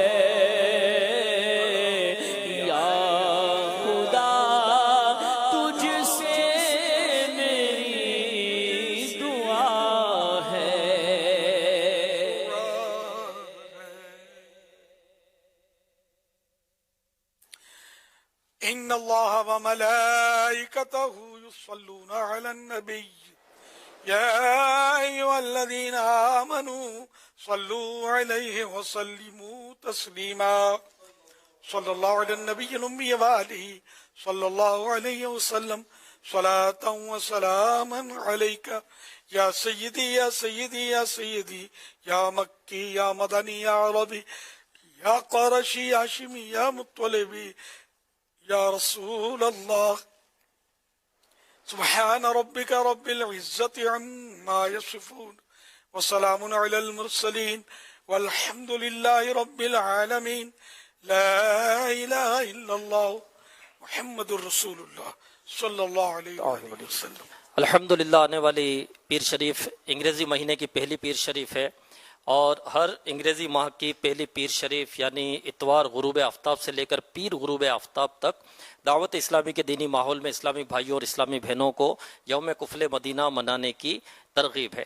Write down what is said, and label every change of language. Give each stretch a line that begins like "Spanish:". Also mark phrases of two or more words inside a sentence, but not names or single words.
Urdu: یا خدا تجھ سے میری دعا ہے.
Arabic: إن الله و ملائكته يصلون على النبي يا أيها الذين آمنوا صلوا عليه و سلموا تسليما. صلى الله على النبي الأمي و آله صلى الله عليه و سلم صلاة و سلاما عليك يا سيدي يا سيدي يا سيدي يا مكي يا مدني يا عربي يا قرشي يا هاشمي يا مطلبي يا رسول الله. سبحان ربك رب العزة عما يصفون و سلام على المرسلين و الحمد لله رب العالمين. لا إله إلا الله محمد رسول الله صلى الله عليه و سلم.
Urdu: الحمد للہ آنے والی پیر شریف انگریزی مہینے کی پہلی پیر شریف ہے اور ہر انگریزی ماہ کی پہلی پیر شریف یعنی اتوار غروب آفتاب سے لے کر پیر غروب آفتاب تک دعوت اسلامی کے دینی ماحول میں اسلامی بھائیوں اور اسلامی بہنوں کو یوم قفل مدینہ منانے کی ترغیب ہے.